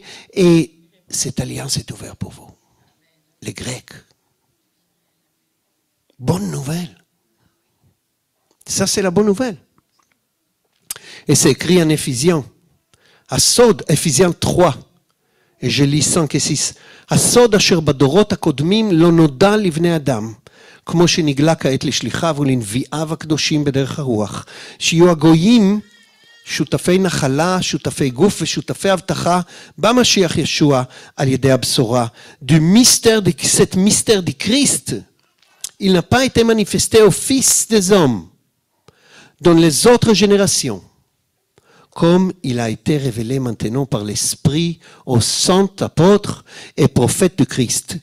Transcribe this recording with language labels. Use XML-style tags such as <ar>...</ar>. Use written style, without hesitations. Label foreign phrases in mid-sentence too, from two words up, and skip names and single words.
<fr>Et cette alliance est ouverte pour vous, les Grecs. Bonne nouvelle. Ça, c'est la bonne nouvelle. Et c'est écrit en Éphésiens. הסוד, Éphésiens 3, et je lis 5 et 6,</fr> <he>הסוד אשר בדורות הקודמים לא נודע לבני אדם, כמו שנגלה כעת לשליחיו ולנביאיו הקדושים בדרך הרוח, שיהיו הגויים שותפי נחלה, שותפי גוף ושותפי הבטחה במשיח ישוע על ידי הבשורה.</he> <fr>Du mystère de cet mystère du Christ, il n'a pas été manifesté au Fils des hommes dans les autres générations, comme il a été révélé maintenant par l'Esprit aux saints apôtres et prophètes de Christ.</fr>